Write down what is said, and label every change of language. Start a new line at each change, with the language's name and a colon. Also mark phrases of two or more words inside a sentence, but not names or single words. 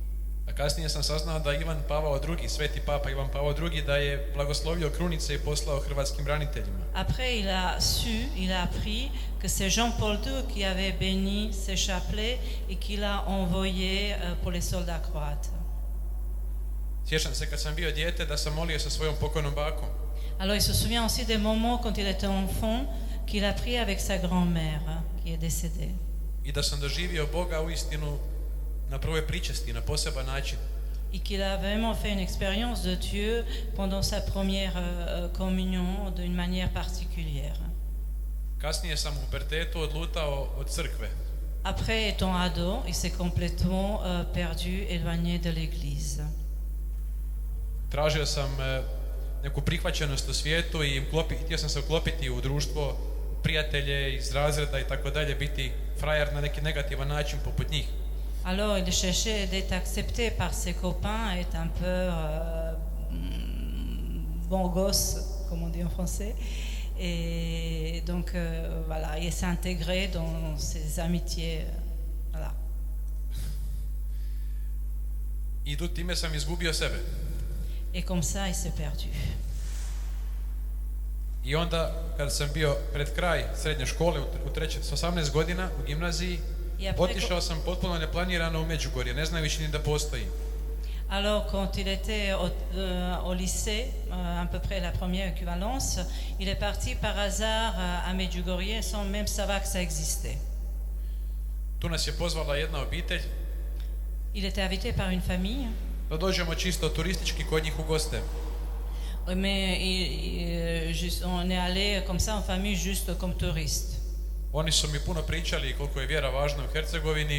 Croatian: A kasnije sam saznao da Ivan Pavao II, sveti papa Ivan Pavao II, da je blagoslovio krunice i poslao hrvatskim braniteljima.
French: Après, il a appris que c'est Jean-Paul II qui avait béni ces chapelets et qu'il a envoyé pour les soldats croates.
Croatian: Sjećam se kad sam bio dijete da sam molio sa svojom pokojnom bakom.
French: Alors il se souvient aussi des moments quand il était enfant qu'il a prié avec sa grand-mère qui est décédée.
Croatian: I da sam doživio Boga uistinu na prvoj pričesti, na poseban način.
French: et qu'il a vraiment fait une expérience de Dieu pendant sa première communion d'une manière particulière.
Croatian: Kasnije sam u pubertetu odlutao od crkve.
French: Après étant ado, il s'est complètement perdu, éloigné de l'église.
Croatian: Tražio sam neku prihvaćenost u svijetu i htio sam se uklopiti u društvo, prijatelje iz razreda i tako dalje, biti frajer na neki negativan način poput njih.
French: Alors il cherchait d'être accepté par ses copains, être un peu bon gosse, comme on dit en français. Et donc voilà, il s'est intégré dans ses amitiés. Voilà.
Croatian: I time sam izgubio sebe.
French: Et comme ça, il s'est perdu.
Croatian: I onda, kad sam bio pred kraj srednje škole, s 18 godina u gimnaziji, otišao sam potpuno neplanirano u Međugorje, ne znajući ni da postoji.
French: Alors, quand il était au lycée, à peu près la première équivalence, il est parti par hasard à Medjugorje sans même savoir que ça existait.
Croatian: Tu nas je pozvala jedna obitelj.
French: Il était invité par une famille.
Croatian: Da dođemo čisto turistički kod njih u goste.
French: Mais on est allé comme ça en famille juste comme touriste.
Croatian: Oni su mi puno pričali koliko je vjera važna u Hercegovini.